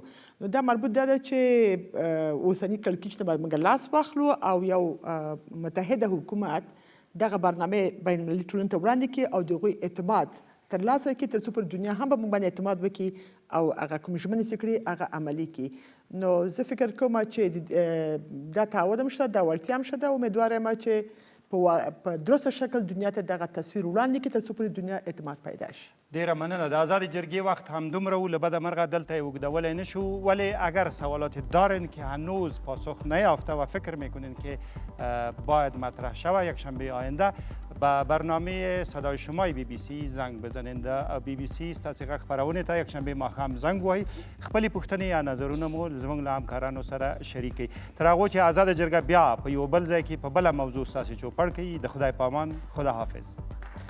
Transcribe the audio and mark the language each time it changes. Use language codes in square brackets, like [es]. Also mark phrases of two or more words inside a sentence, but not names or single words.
[ps] نو دا مربوط دا ده چې اوسني کړکېچ نه باید موږ لاس واخلو او یو متحده حکومت دغه برنامه بین المللي ټولنې ته وړاندې کړي او د هغوی اعتماد ترلاسه کړي تر څو پر دنیا هم به موږ باندې اعتماد وکړي او هغه کوم ژمنې چې کړي هغه عملي کړي. نو زه فکر کوم چې دا تعهد هم شته، دا وړتیا هم شته. امیدواره یم چې په درسته شکل دنیا ته دغه تصویر وړاندې کړي تر څو پورې دنیا اعتماد پیدا شي. ډیره مننه. د آزادې جرګې وقت همدومره و، له بده مرغه دلته یې اوږدولی نشو، [fa] ولی اگر سوالات دارین که هنوز پاسخ نیافته و فکر میکنین که باید مطرح شود، یک شنبه آینده به برنامه صدای شمای BBC زنگ بزنین. [ps] د BBC ستاسې غږ خپرونې ته یک شنبه ماښام زنګ ووهئ، خپلې پوښتنې یا نظرونه مو زموږ له همکارانو سره شریک کړئ. تر هغو چې آزاده جرګه بیا په یو بل ځای کې په بله موضوع ستاسې چوپړ کوي، د خدای پامان، [fa] خدا حافظ.